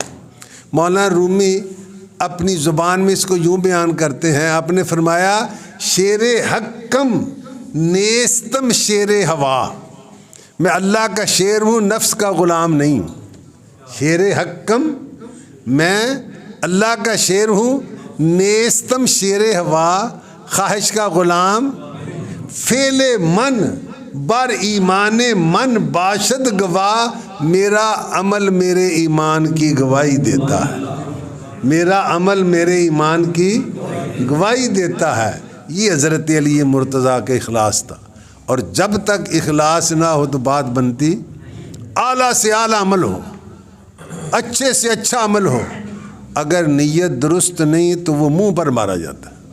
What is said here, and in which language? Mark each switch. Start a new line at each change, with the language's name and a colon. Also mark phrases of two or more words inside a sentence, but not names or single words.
Urdu: مولانا رومی اپنی زبان میں اس کو یوں بیان کرتے ہیں، آپ نے فرمایا
Persian: شیر حکم نیستم شیر ہوا.
Urdu: میں اللہ کا شیر ہوں، نفس کا غلام نہیں ہوں.
Persian: شیر حکم
Urdu: میں اللہ کا شیر ہوں،
Persian: نیستم شیر ہوا،
Urdu: خواہش کا غلام.
Persian: فعل من بر ایمان من باشد گواہ،
Urdu: میرا عمل میرے ایمان کی گواہی دیتا ہے. میرا عمل میرے ایمان کی گواہی دیتا ہے. یہ حضرت علی مرتضیٰ کا اخلاص تھا. اور جب تک اخلاص نہ ہو تو بات بنتی اعلیٰ سے اعلیٰ عمل ہو، اچھے سے اچھا عمل ہو، اگر نیت درست نہیں تو وہ منہ پر مارا جاتا ہے.